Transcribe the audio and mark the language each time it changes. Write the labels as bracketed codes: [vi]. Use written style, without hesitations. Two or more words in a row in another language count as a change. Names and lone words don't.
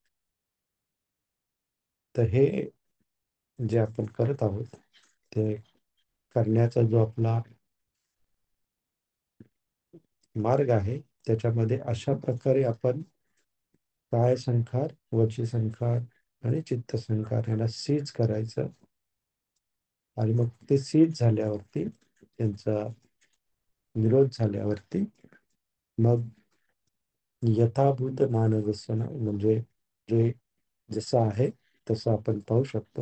[mr] तर हे जे आपण करत आहोत ते करण्याचा जो आपला मार्ग आहे त्याच्यामध्ये अशा प्रकारे आपण काय संखार, वची संखार आणि चित्त संखार याला सीज करायचं. आणि मग ते सीज झाल्यावरती, त्यांचा निरोध झाल्यावरती, मग यथाभूत ज्ञानदर्शन, म्हणजे जे जसं आहे तसं आपण पाहू शकतो.